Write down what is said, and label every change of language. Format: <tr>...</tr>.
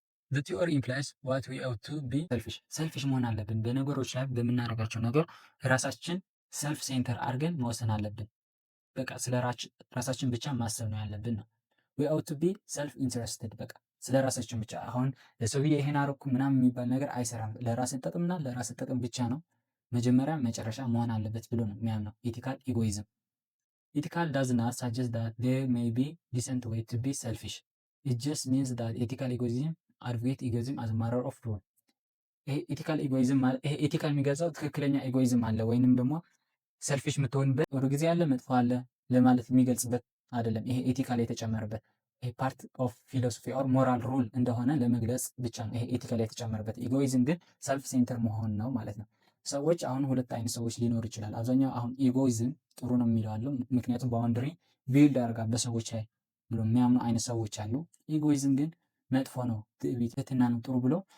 <en>the theory implies what we ought to be selfish</en> <am>መሆን አለብን። በነገሮች ላይ በምናደርጋቸው ነገር ራሳችን ሰልፍ ሴንተር አድርገን መወሰን አለብን። በቃ ስለ ራሳችን ብቻ ማሰብ ነው ያለብን ነው።</am> <en>we ought to be self interested</en> <am>በቃ ስለ ራሳችን ብቻ። አሁን ለሰውዬ ይሄን አረኩ ምናምን የሚባል ነገር አይሰራም። ለራስን ጥቅምና ለራስን ጥቅም ብቻ ነው መጀመሪያ መጨረሻ መሆን አለበት ብሎ ነው የሚያምነው ኢቲካል ኢጎይዝም። ኢቲካል</am> <en>does not suggest that there may be decent way to be selfish. It just means that ethical egoism advocates egoism as a matter of rule.</en> <am>ይሄ ኢቲካል ኢጎይዝም ማለት ይሄ ኢቲካል የሚገልጸው ትክክለኛ ኢጎይዝም አለ ወይንም ደግሞ ሰልፊሽ የምትሆንበት ወደ ጊዜ አለ መጥፎ አለ ለማለት የሚገልጽበት አይደለም። ይሄ ኤቲካል የተጨመረበት ይሄ</am> <en>ፓርት ኦፍ ፊሎሶፊ ኦር ሞራል ሩል</en> <am>እንደሆነ ለመግለጽ ብቻ ነው ይሄ ኤቲካል የተጨመረበት። ኢጎይዝም ግን ሰልፍ ሴንተር መሆን ነው ማለት ነው። ሰዎች አሁን ሁለት አይነት ሰዎች ሊኖር ይችላል። አብዛኛው አሁን ኢጎይዝም ጥሩ ነው የሚለው አለው። ምክንያቱም ባውንደሪ ቢልድ አድርጋ በሰዎች ላይ ብሎ የሚያምኑ አይነት ሰዎች አሉ። ኢጎይዝም ግን መጥፎ ነው፣ ትህትና ነው ጥሩ ብሎ</am>